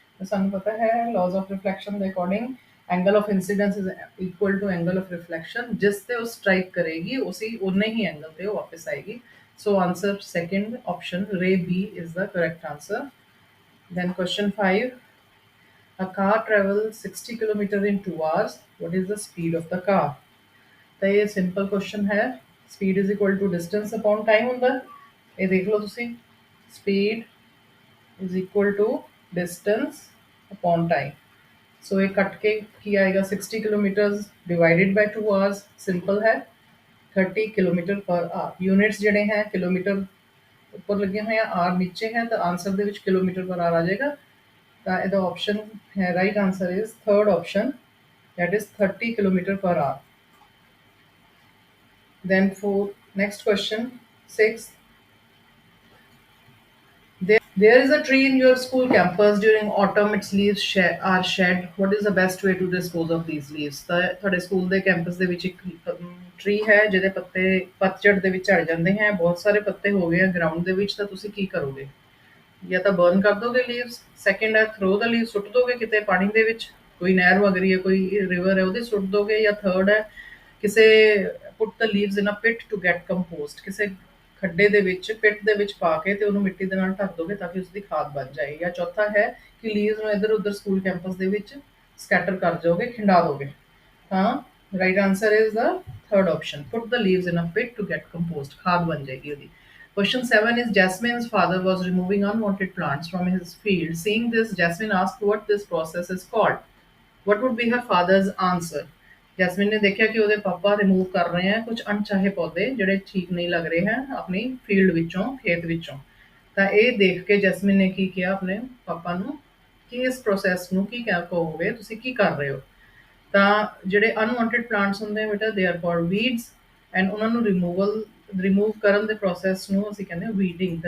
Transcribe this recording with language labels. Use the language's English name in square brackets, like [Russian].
[Punjabi] ਤਾਂ ਸਾਨੂੰ ਪਤਾ ਹੈ [English] Laws of reflection ਦੇ according angle of incidence is equal to angle of reflection. [Punjabi] ਜਿਸ ਤੇ ਉਹ ਸਟ੍ਰਾਈਕ ਕਰੇਗੀ ਉਸੇ ਉਨੇ ਹੀ ਐਂਗਲ ਤੇ ਉਹ ਵਾਪਸ ਆਏਗੀ। [English] So answer second option ray B is the correct answer. Then question 5, a car travels 60 km in 2 hours. What is the speed of the car? [Punjabi] ਤਾਂ ਇਹ ਸਿੰਪਲ ਕੁਐਸਚਨ ਹੈ। [English] Speed is equal to distance upon time ਹੁੰਦਾ। [Punjabi] ਇਹ ਦੇਖ ਲਓ ਤੁਸੀਂ, [English] Speed is equal to distance upon time. [Punjabi] ਸੋ ਇਹ ਕੱਟ ਕੇ ਕੀ ਆਏਗਾ [English] 60 kilometre divided by 2 hours. [Punjabi] ਸਿੰਪਲ ਹੈ 30 ਕਿਲੋਮੀਟਰ ਪਰ ਆਰ। ਯੂਨਿਟਸ ਜਿਹੜੇ ਹੈ ਕਿਲੋਮੀਟਰ ਉੱਪਰ ਲੱਗੀਆਂ ਹੋਈਆਂ, ਆਰ ਨੀਚੇ ਹੈ ਤਾਂ ਆਂਸਰ ਦੇ ਵਿੱਚ ਕਿਲੋਮੀਟਰ ਪਰ ਆਰ ਆ ਜਾਏਗਾ। ਤਾਂ ਇਹਦਾ ਆਪਸ਼ਨ ਹੈ [English] Right answer is third option that is 30 kilometer per hour. Then for next question 6, there is a tree in your school campus. During autumn its leaves are shed. What is the best way to dispose of these leaves? [Punjabi] ਤਾਂ ਤੁਹਾਡੇ school ਦੇ campus ਦੇ ਵਿੱਚ ਇੱਕ tree ਹੈ ਜਿਹਦੇ ਪੱਤੇ ਪਤਝੜ ਦੇ ਵਿੱਚ ਝੜ ਜਾਂਦੇ ਹੈ, ਬਹੁਤ ਸਾਰੇ ਪੱਤੇ ਹੋ ਗਏ ਆ ਗਰਾਊਂਡ ਦੇ ਵਿੱਚ, ਤਾਂ ਤੁਸੀਂ ਕੀ ਕਰੋਗੇ? ਜਾਂ ਤਾਂ ਬਰਨ ਕਰ ਦੋਗੇ ਲੀਵਸ, ਸੈਕਿੰਡ ਹੈ ਥਰੋ ਦਾ ਲੀਵ ਸੁੱਟ ਦੋਗੇ ਕਿਤੇ ਪਾਣੀ ਦੇ ਵਿੱਚ, ਕੋਈ ਨਹਿਰ ਵਗਰੀ ਹੈ, ਕੋਈ ਰਿਵਰ ਹੈ ਉਹਦੇ ਸੁੱਟ ਦੋਗੇ, ਜਾਂ ਥਰਡ ਹੈ ਕਿਸੇ [English] put the leaves in a pit to get compost, [Punjabi] ਕਿਸੇ ਖੱਡੇ ਦੇ ਵਿੱਚ ਪਿਟ ਦੇ ਵਿੱਚ ਪਾ ਕੇ ਤੇ ਉਹਨੂੰ ਮਿੱਟੀ ਦੇ ਨਾਲ ਢੱਕ ਦੋਗੇ ਤਾਂ ਕਿ ਉਸਦੀ ਖਾਦ ਬਣ ਜਾਏ। ਜਾਂ ਚੌਥਾ ਹੈ ਕਿ ਲੀਵਸ ਨੂੰ ਇੱਧਰ ਉੱਧਰ ਸਕੂਲ ਕੈਂਪਸ ਦੇ ਵਿੱਚ ਸਕੈਟਰ ਕਰ ਜਾਓਗੇ, ਖਿੰਡਾ ਦੋਗੇ। [English] हाँ, right answer is the third option, put the leaves in a pit to get compost, [Hindi] खाद बन जाएगी [English] ਉਹਦੀ। Question 7 is Jasmine's father was removing unwanted plants from his field. Seeing this, Jasmine asked what this process is called. What would be her father's answer? [Punjabi] Jasmine ਨੇ ਦੇਖਿਆ ਕਿ ਉਹਦੇ ਪਾਪਾ remove ਕਰ ਰਹੇ ਹਨ ਕੁਝ ਅਣਚਾਹੇ ਪੌਦੇ ਜਿਹੜੇ ਠੀਕ ਨਹੀਂ ਲੱਗ ਰਹੇ ਹਨ ਆਪਣੀ ਫੀਲਡ ਵਿੱਚੋਂ, ਖੇਤ ਵਿੱਚੋਂ। ਤਾਂ ਇਹ ਦੇਖ ਕੇ ਜੈਸਮੀਨ ਨੇ ਕੀ ਕਿਹਾ ਆਪਣੇ ਪਾਪਾ ਨੂੰ ਕਿ ਇਸ ਪ੍ਰੋਸੈਸ ਨੂੰ ਕੀ ਕਹਿ ਕਹੋਗੇ, ਤੁਸੀਂ ਕੀ ਕਰ ਰਹੇ ਹੋ। ਤਾਂ ਜਿਹੜੇ ਅਨਵਾਂਟਡ ਪਲਾਂਟਸ ਹੁੰਦੇ ਆ ਬੇਟਾ, [English] they are called weeds, [Punjabi] and ਉਹਨਾਂ ਨੂੰ ਰਿਮੂਵ ਕਰਨ ਦੇ ਪ੍ਰੋਸੈਸ ਨੂੰ ਅਸੀਂ ਕਹਿੰਦੇ ਹਾਂ ਵੀਡਿੰਗ।